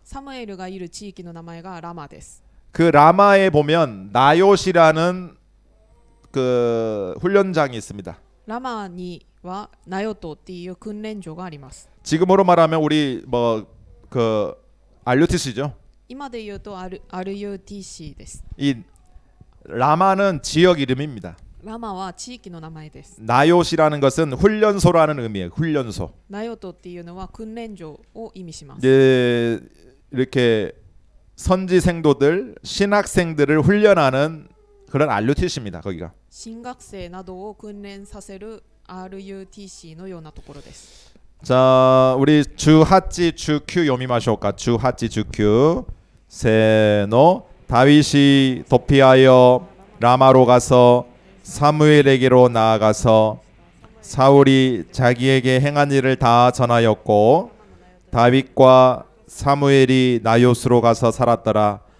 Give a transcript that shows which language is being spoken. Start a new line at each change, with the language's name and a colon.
Japanese: サムエルがいる地域の名前がラマです。
Korean: 그 라마에 보면 나요시라는 그 훈련장이 있습니다.
Japanese: ラマにはナヨトっていう訓練所があります。
Korean: 지금으로 말하면 우리 뭐 그 RUTC죠.
Japanese: 今で言うとRUTC です。
Korean: 이 라마는 지역 이름입니다.
Japanese: ラマは地域の名前です。
Korean: 나요시라는 것은 훈련소라는 의미예요. 훈련소.
Japanese: ナヨトっていうのは訓練所を意味します。
Korean: 이제 이렇게 선지 생도들, 신학생들을 훈련하는 그런 RUTC입니다. 거기가.
Japanese: 新学生などを訓練させる RUTC のようなところです。
Korean: 자, 우리 주하찌 주큐 요미마쇼까 주하찌 주큐 세노 다윗이 도피하여 라마로 가서 사무엘에게로 나아가서 사울이 자기에게 행한 일을 다 전하였고 다윗과 사무엘이 나요스로 가서 살았더라.